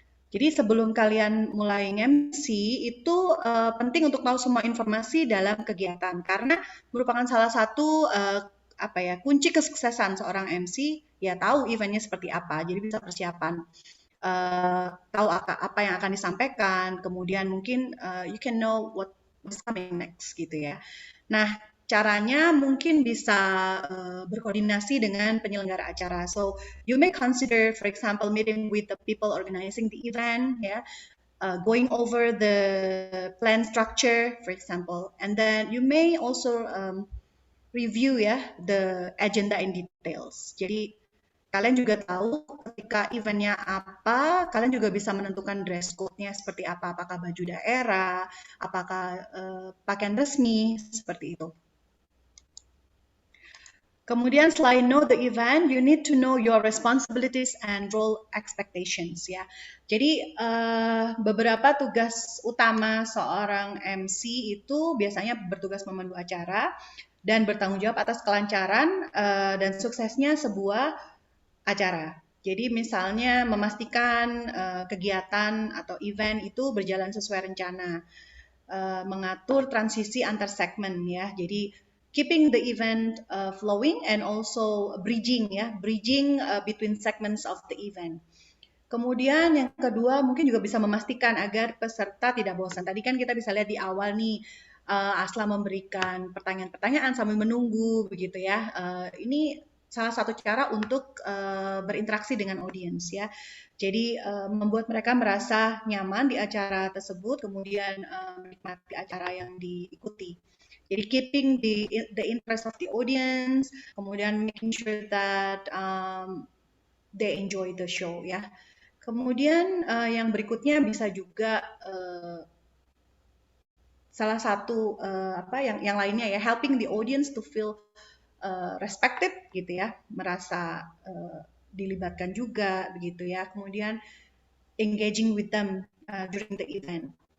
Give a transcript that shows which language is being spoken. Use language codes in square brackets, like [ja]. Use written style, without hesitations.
[id] Jadi sebelum kalian mulai MC itu penting untuk tahu semua informasi dalam kegiatan karena merupakan salah satu kunci kesuksesan seorang MC ya tahu eventnya seperti apa. Jadi bisa persiapan tahu apa yang akan disampaikan, kemudian mungkin [en] you can know what's coming next [id] gitu ya. Nah, caranya mungkin bisa berkoordinasi dengan penyelenggara acara. [en] So, you may consider, for example, meeting with the people organizing the event, ya, going over the plan structure, for example, and then you may also review ya the agenda in details. [id] Jadi kalian juga tahu ketika eventnya apa, kalian juga bisa menentukan dress code-nya seperti apa, apakah baju daerah, apakah pakaian resmi, seperti itu. Kemudian selain [en] know the event, you need to know your responsibilities and role expectations ya. [id] Jadi beberapa tugas utama seorang MC itu biasanya bertugas memandu acara dan bertanggung jawab atas kelancaran dan suksesnya sebuah acara. Jadi misalnya memastikan kegiatan atau event itu berjalan sesuai rencana, mengatur transisi antar segmen ya. [en] Jadi keeping the event flowing and also bridging ya, bridging between segments of the event. [id] Kemudian yang kedua mungkin juga bisa memastikan agar peserta tidak bosan. Tadi kan kita bisa lihat di awal nih Asla memberikan pertanyaan-pertanyaan sambil menunggu begitu ya. Ini salah satu cara untuk berinteraksi dengan audiens ya. Jadi membuat mereka merasa nyaman di acara tersebut, kemudian menikmati acara yang diikuti. [en] Jadi keeping the interest of the audience, kemudian making sure that they enjoy the show ya. [id] Kemudian yang berikutnya bisa juga salah satu yang lainnya ya, [en] helping the audience to feel respected [id] gitu ya, merasa dilibatkan juga begitu ya. [en] Kemudian engaging with them during the event.